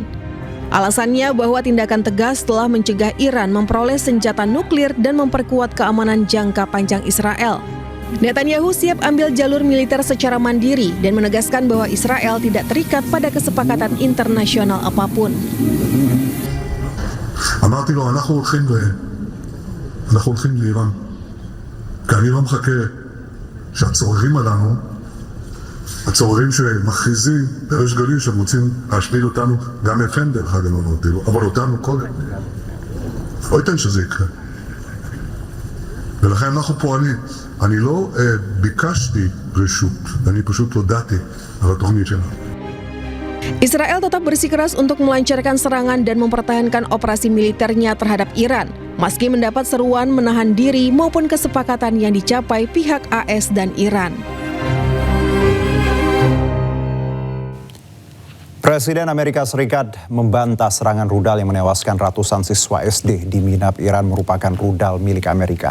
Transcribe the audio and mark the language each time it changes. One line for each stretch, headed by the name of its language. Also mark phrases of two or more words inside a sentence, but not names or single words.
Indonesian: Alasannya bahwa tindakan tegas telah mencegah Iran memperoleh senjata nuklir dan memperkuat keamanan jangka panjang Israel. Netanyahu siap ambil jalur militer secara mandiri dan menegaskan bahwa Israel tidak terikat pada kesepakatan internasional apapun.
Hebrew: אמרתי לו, אנחנו הולכים לאיראן, כי אני לא מחכה שהצוררים עלינו, הצוררים שמכריזים בריש גלי שהם רוצים להשמיד אותנו, גם FN דרך אגב לא נותנים, אבל אותנו קודם. לא ייתן שזה יקרה. ולכן אנחנו פועלים. אני לא ביקשתי רשות, אני פשוט הודעתי על התוכנית שלנו.
Indonesian: Israel tetap bersikeras untuk melancarkan serangan dan mempertahankan operasi militernya terhadap Iran, meski mendapat seruan menahan diri maupun kesepakatan yang dicapai pihak AS dan Iran. Presiden Amerika Serikat membantah serangan rudal yang menewaskan ratusan siswa SD di Minab, Iran merupakan rudal milik Amerika.